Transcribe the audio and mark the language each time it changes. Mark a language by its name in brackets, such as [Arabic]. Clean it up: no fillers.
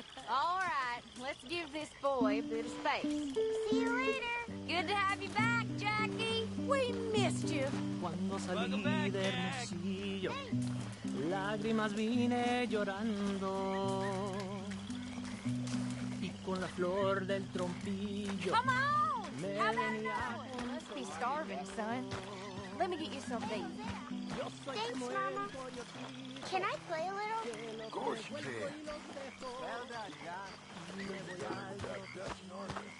[English] All right, let's give this boy a bit of space. See you later. Good to have you back, Jackie. We missed you. [Spanish] Cuando salí de Hermosillo, lágrimas vine llorando, y con la flor del trompillo. [English] Come on! [Spanish] Me [English] How about [Spanish] venía [English] that? Must be starving, son. Let me get you something. Thanks, Mama. Can I play a little? Of course you can. Well done, John.